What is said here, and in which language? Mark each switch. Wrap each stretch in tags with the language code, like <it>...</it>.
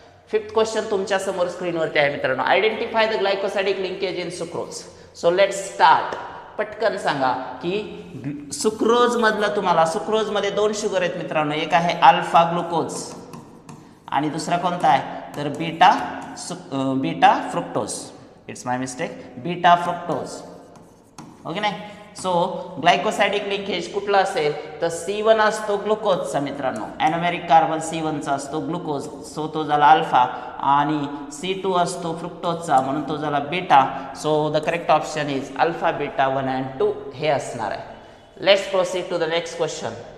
<mr>Fifth question तुमच्या समोर स्क्रीनवरती आहे मित्रांनो.</mr> <en>Identify the glycosidic linkage in sucrose. So let's start.</en> <mr>पटकन सांगा की सुक्रोज मधलं तुम्हाला, सुक्रोज मध्ये 2 शुगर आहेत मित्रांनो. एक आहे अल्फा ग्लुकोज आणि दुसरा कोणता आहे तर beta fructose.</mr> <en>It's my mistake, beta fructose. Okay नाही.</en> <mr>सो ग्लायकोसाइडिक लिंकेज कुठला असेल तर C1 असतो ग्लुकोजचा मित्रांनो. ॲनोमेरिक कार्बन C1चा असतो ग्लुकोज, सो तो झाला अल्फा. आणि C2 असतो फ्रुक्टोजचा, म्हणून तो झाला beta.</mr> <en>so the correct option is alpha beta 1 and 2</en> <mr>हे असणार आहे.</mr> <en>Let's proceed to the next question.</en>